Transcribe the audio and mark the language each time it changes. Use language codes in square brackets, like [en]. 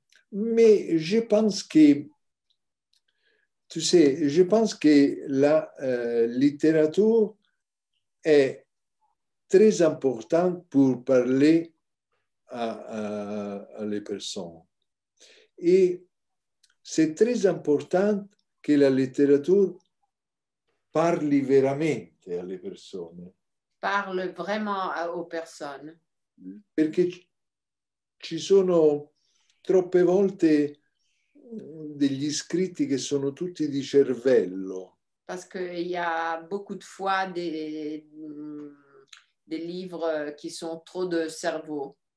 [fr] Mais je pense que, tu sais, je pense que la littérature est très importante pour parler à les personnes. Et c'est très important [it] che la letteratura parli veramente alle persone. [fr] Parle vraiment aux personnes. [it] Perché ci sono troppe volte degli scritti che sono tutti di cervello. [fr] Parce qu'il y a beaucoup de fois des livres qui sont trop de cerveau.